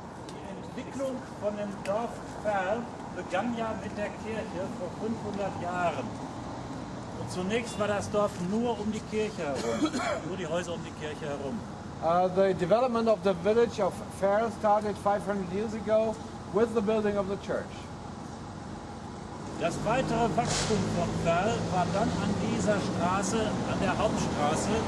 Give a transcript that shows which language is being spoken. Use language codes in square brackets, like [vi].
[de] Die Entwicklung von dem Dorf Verl begann ja mit der Kirche vor 500 Jahren. Und zunächst war das Dorf nur um die Kirche herum, nur die Häuser um die Kirche herum. [en] The development of the village of Verl started 500 years ago with the building of the church. [de] Das weitere Wachstum von Verl war dann an dieser Straße, an der Hauptstraße.